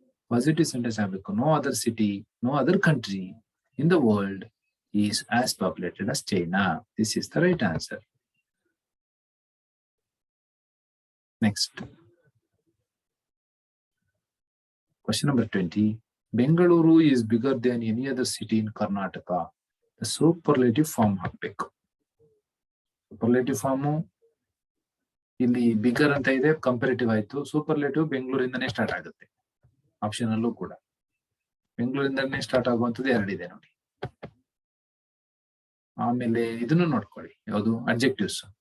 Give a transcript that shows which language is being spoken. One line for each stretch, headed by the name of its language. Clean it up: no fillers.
English: positive sentence
Kannada: ಆಗ್ಬೇಕು.
English: No other city, no other country in the world is as populated as China. This is the right answer. Next. Question number 20. Bengaluru is bigger than any other city in Karnataka. The superlative form
Kannada: ಹಾಕ್ಬೇಕು. Superlative form ಇಲ್ಲಿ bigger ಅಂತ ಇದೆ, comparative ಆಯ್ತು. Superlative ಬೆಂಗಳೂರಿಂದನೇ start ಆಗುತ್ತೆ. Option ಅಲ್ಲೂ ಕೂಡ ಬೆಂಗಳೂರಿಂದನೇ start ಆಗುವಂತದ್ದು ಎರಡಿದೆ ನೋಡಿ. ಆಮೇಲೆ ಇದನ್ನು ನೋಡ್ಕೊಳ್ಳಿ, ಯಾವುದು ಅಡ್ಜೆಕ್ಟಿವ್ಸ್.